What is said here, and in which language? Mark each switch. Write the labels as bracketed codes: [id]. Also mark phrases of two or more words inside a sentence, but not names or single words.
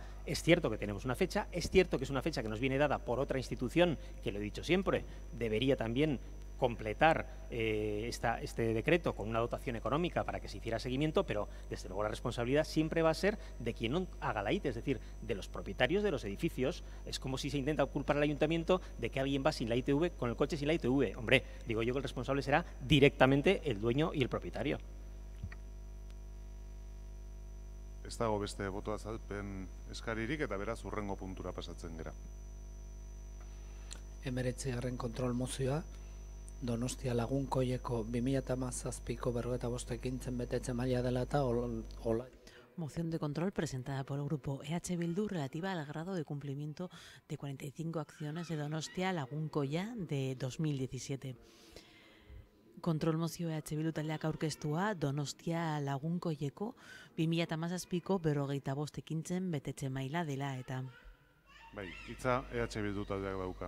[es] Es cierto que tenemos una fecha, es cierto que es una fecha que nos viene dada por otra institución, que lo he dicho siempre, debería también completar este decreto con una dotación económica para que se hiciera seguimiento, pero desde luego la responsabilidad siempre va a ser de quien no haga la ITE, es decir, de los propietarios de los edificios. Es como si se intenta culpar al ayuntamiento de que alguien va sin la ITV, con el coche sin la ITV. Hombre, digo yo que el responsable será directamente el dueño y el propietario. [eu] Ez dago beste boto azalpen eskaririk eta beraz hurrengo puntura pasatzen gera. 19. kontrol mozioa, Donostia Lagunkoieko 2017ko 55 ekintzen betetze maila dela eta hola. [es] Moción de control presentada por el grupo EH Bildu relativa al grado de cumplimiento de 45 acciones de Donostia Lagunkoia de 2017. [eu] Kontrol mozio EH Bildu taldeak aurkeztua Donostia Lagunkoieko 2017ko 55 ekintzen betetze maila dela eta. Bai, hitza EH Bildu taldeak dauka.